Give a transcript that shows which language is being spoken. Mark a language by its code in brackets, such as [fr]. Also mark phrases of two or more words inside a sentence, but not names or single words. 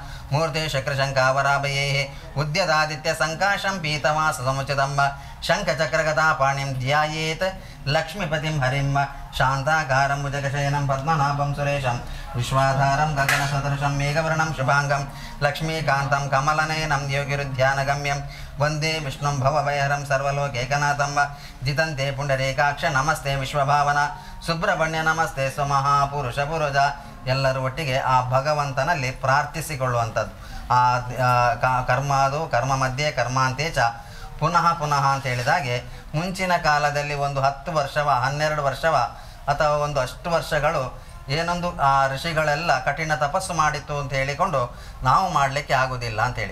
[sa] ಮೂರ್ತಿ ಶಕ್ರಶಂಕಾವರಾಭಯೇ ಉದ್ಯದಾದಿತ್ಯ ಸಂಕಾಶಂ ಪೀತವಾಸ ಸಮುಚಿತಂಬ ಶಂಖಚಕ್ರಗದಾಪಾಣಿಂ ಧ್ಯಾಯೇತ್ ಲಕ್ಷ್ಮೀಪತಿಂ ಹರಿಂ ಶಾಂತಾಕಾರಂ ಭುಜಗಶಯನಂ ಪದ್ಮನಾಭಂ ಸುರೇಶಂ ವಿಶ್ವಾಧಾರಂ ಗಗನಸದೃಶಂ ಮೇಘವರ್ಣಂ ಶುಭಾಂಗಂ ಲಕ್ಷ್ಮೀಕಾಂತಂ ಕಮಲನಯನಂ ಯೋಗಿರುಧ್ಯಾನಗಮ್ಯಂ ವಂದೇ ವಿಷ್ಣುಂ ಭವಭಯಹರಂ ಸರ್ವಲೋಕೈಕನಾಥಂ ಜಿತಂತೆ ಪುಂಡರೀಕಾಕ್ಷ ನಮಸ್ತೆ ವಿಶ್ವಭಾವನ ಸುಬ್ರಹ್ಮಣ್ಯ ನಮಸ್ತೆ ಸ್ವಮಹಾಪುರುಷ ಪುರುಷ. [kn] ಎಲ್ಲರೂ ಒಟ್ಟಿಗೆ ಆ ಭಗವಂತನಲ್ಲಿ ಪ್ರಾರ್ಥಿಸಿಕೊಳ್ಳುವಂಥದ್ದು. [sa] ಕರ್ಮಾದು ಕರ್ಮ ಮಧ್ಯೆ ಕರ್ಮಾಂತೆ ಚ ಪುನಃ ಪುನಃ [kn] ಅಂತ ಹೇಳಿದಾಗೆ ಮುಂಚಿನ ಕಾಲದಲ್ಲಿ ಒಂದು 10 ವರ್ಷವ 12 ವರ್ಷವ ಅಥವಾ ಒಂದು ಅಷ್ಟು ವರ್ಷಗಳು ಏನೊಂದು ಆ ಋಷಿಗಳೆಲ್ಲ ಕಠಿಣ ತಪಸ್ಸು ಮಾಡಿತ್ತು ಅಂತ ಹೇಳಿಕೊಂಡು ನಾವು ಮಾಡಲಿಕ್ಕೆ ಆಗೋದಿಲ್ಲ ಅಂಥೇಳಿ.